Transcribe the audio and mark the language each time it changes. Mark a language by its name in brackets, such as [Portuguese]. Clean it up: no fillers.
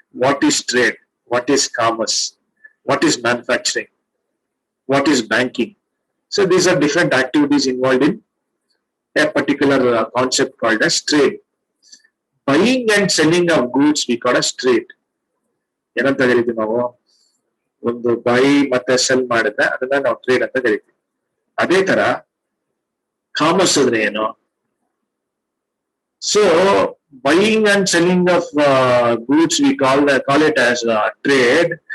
[English] What is trade? What is commerce? What is manufacturing? What is banking? So these are different activities involved in a particular concept called as trade. Buying and selling of goods we call as trade. [Kannada] ಏನಂತ ಕರಿತೀವಿ ನಾವು? ಒಂದು by ಮತ್ತೆ cell ಮಾಡಿದ್ರೆ ಅದನ್ನ ನಾವು trade ಅಂತ ಕರಿತೀವಿ. ಅದೇ ತರ ಕಾಮರ್ಸ್ ಅಂದ್ರೆ ಏನು? [English] So buying and selling of goods we call it as trade.